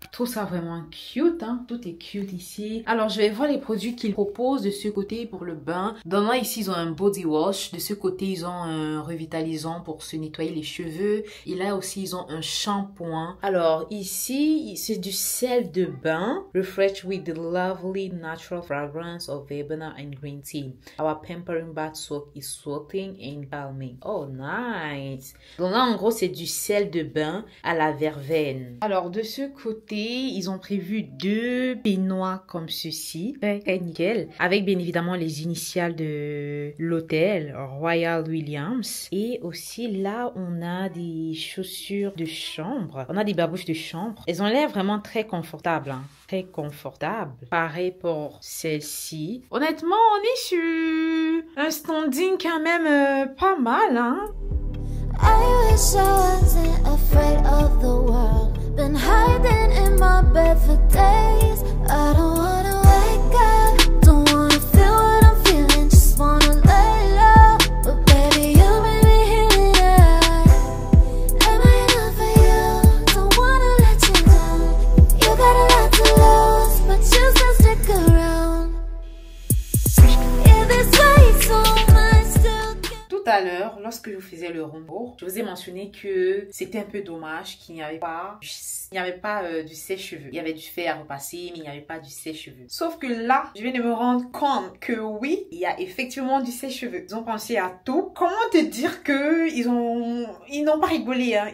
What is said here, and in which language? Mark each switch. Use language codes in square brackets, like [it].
[fr] Je trouve ça vraiment cute, hein. Tout est cute ici. Alors je vais voir les produits qu'ils proposent de ce côté pour le bain. Dans là ici ils ont un body wash. De ce côté ils ont un revitalisant pour se nettoyer les cheveux. Et là aussi ils ont un shampoing. Alors ici c'est du sel de bain. [en] Refresh with the lovely natural fragrance of verbena and green tea. Our pampering bath soak is soothing and calming. Oh nice. [fr] Donc là en gros c'est du sel de bain à la verveine. Alors de ce côté ils ont prévu 2 baignoires comme ceci. Très nickel. Avec bien évidemment les initiales de l'hôtel Royal Williams. Et aussi là on a des chaussures de chambre. On a des babouches de chambre. Elles ont l'air vraiment très confortables, hein. Très confortable. Pareil pour celle-ci. Honnêtement, on est sur un standing quand même pas mal, hein. [en] I wish I wasn't afraid of the world. Been hiding in my bed for days. I don't wanna wake up. Don't wanna feel what I'm feeling. Just wanna lay low. But baby, you made me heal it. Am I enough for you? Don't wanna let you down. You got a lot to lose, but you still stick around. Yeah, this way so much still. [fr] Tout à l'heure, lorsque je faisais le room tour, je vous ai mentionné que c'était un peu dommage qu'il n'y avait pas du sèche-cheveux. Il y avait du fer à repasser, mais il n'y avait pas du sèche-cheveux. Sauf que là, je viens de me rendre compte que oui, il y a effectivement du sèche-cheveux. Ils ont pensé à tout. Comment te dire que ils n'ont pas rigolé, hein.